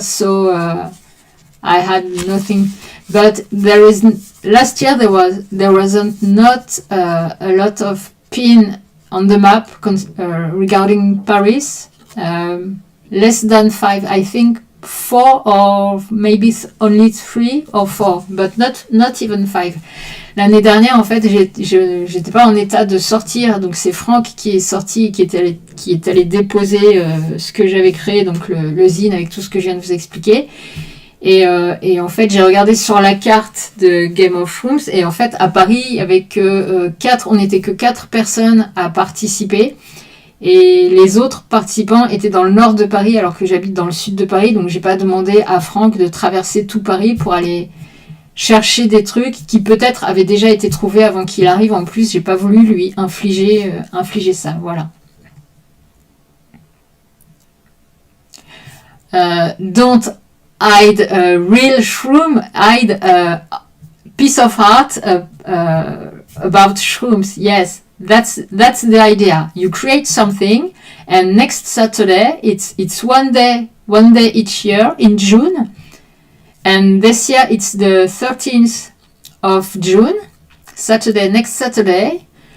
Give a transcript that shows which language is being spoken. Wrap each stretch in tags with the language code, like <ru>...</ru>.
<en>So I had nothing. But last year there wasn't not a lot of pin on the map regarding Paris. Less than 5, I think 4 or maybe only 3 or 4, but not even 5.</en> <fr>L'année dernière, en fait, j'étais pas en état de sortir, donc c'est Franck qui est sorti, qui est allé déposer ce que j'avais créé, donc le zine avec tout ce que je viens de vous expliquer. Et en fait, j'ai regardé sur la carte de Game of Shrooms, et en fait, à Paris, il y avait on n'était que 4 personnes à participer. Et les autres participants étaient dans le nord de Paris, alors que j'habite dans le sud de Paris. Donc, j'ai pas demandé à Franck de traverser tout Paris pour aller chercher des trucs qui peut-être avaient déjà été trouvés avant qu'il arrive. En plus, j'ai pas voulu lui infliger ça. Voilà.</fr> <en>Don't hide a real shroom, hide a piece of art about shrooms. Yes. That's the idea. You create something, and next Saturday it's one day each year in June, and this year it's the 13th of June, next Saturday.</en>